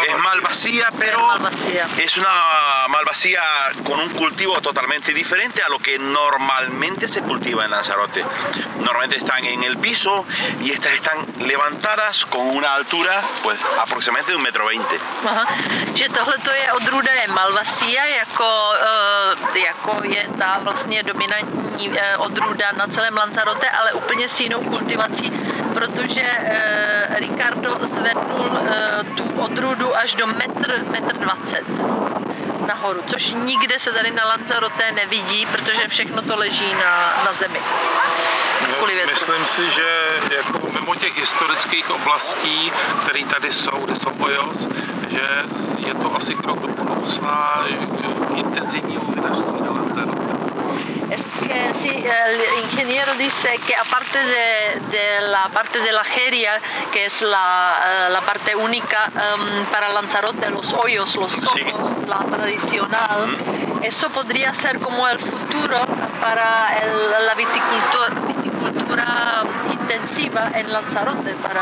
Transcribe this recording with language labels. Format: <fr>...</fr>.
<es>Es Malvasía, pero es una Malvasía con un cultivo totalmente diferente a lo que normalmente se cultiva en Lanzarote. Normalmente están en el piso y estas están levantadas con una altura pues aproximadamente de 1,20 m. Aha.</es> <cs>Že tohle je odrůda je Malvasía, jako je ta vlastně dominantní odrůda na celém Lanzarote, ale úplně s jinou kultivací, protože Ricardo zvednul tu odrůdu až do 1,20 m nahoru, což nikde se tady na Lanzarote nevidí, protože všechno to leží na zemi. Myslím si, že jako mimo těch historických oblastí, které tady jsou, kde jsou Hoyos, že je to asi krok do budoucna intenzivního vinařství na Lanzarote.</cs> <es>Es que sí, el ingeniero dice que aparte de la parte de la Jeria, que es la parte única para Lanzarote, los hoyos, los socos, la tradicional, eso podría ser como el futuro para la viticultura intensiva en Lanzarote.</es>